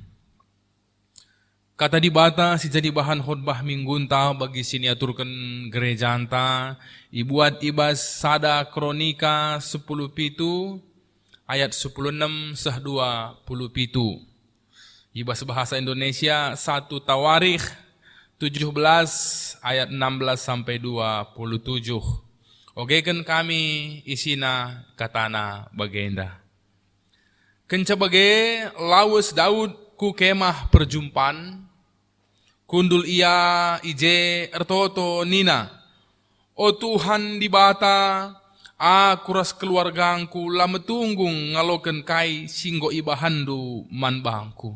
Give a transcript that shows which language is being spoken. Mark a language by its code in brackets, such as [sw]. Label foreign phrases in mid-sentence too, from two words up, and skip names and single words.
[btx] Kata di bata si jadi bahan khotbah minggunta bagi siniaturkan gereja anta. Ibuat ibas sada kronika 10 pitu ayat 16 seh 20 pitu. Ibas bahasa [id] Indonesia 1 Tawarikh 17 ayat 16 sampai 27. [btx] Ogekan kami isina katana bagenda. Kenca bage lawes Daud ku kemah perjumpaan. Kundul ia ije ertoto nina. O Tuhan di bata, aku ras keluargangku lama tunggung ngaloken kai singgo ibahandu man bangku.